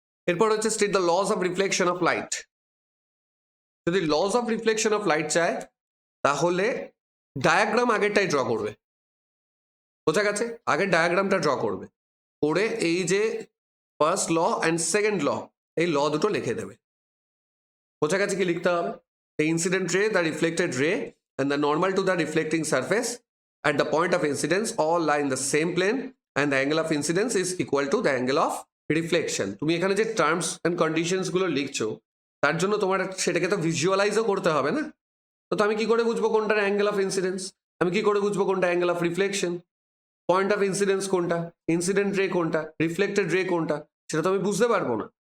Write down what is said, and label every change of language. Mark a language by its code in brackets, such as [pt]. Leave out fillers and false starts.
[bn] এরপর হচ্ছে state the loss of reflection of light. যদি loss of reflection of light চায় তাহলে ডায়াগ্রাম আগেরটাই ড্র করবে। বোঝা গেছে? আগের ডায়াগ্রামটা ড্র করবে, করে এই যে first law and second law, এই ল দুটো লিখে দেবে। বোঝা গেছে কি লিখতে হবে? [en] The incident ray, the reflected ray, and the normal to the reflecting surface at the point of incidence all lie in the same plane, and the angle of incidence is equal to the angle of reflection. [bn] তুমি এখানে যে terms and conditions গুলো লিখছো, তার জন্য তোমার সেটাকে তো ভিজুয়ালাইজও করতে হবে না? তো আমি কি করে বুঝবো কোনটার অ্যাঙ্গেল অফ ইনসিডেন্স? আমি কি করে বুঝবো কোনটা angle of reflection? Point of incidence কোনটা, ইনসিডেন্ট রে কোনটা, রিফ্লেক্টেড রে কোনটা, সেটা তো আমি বুঝতে পারবো না।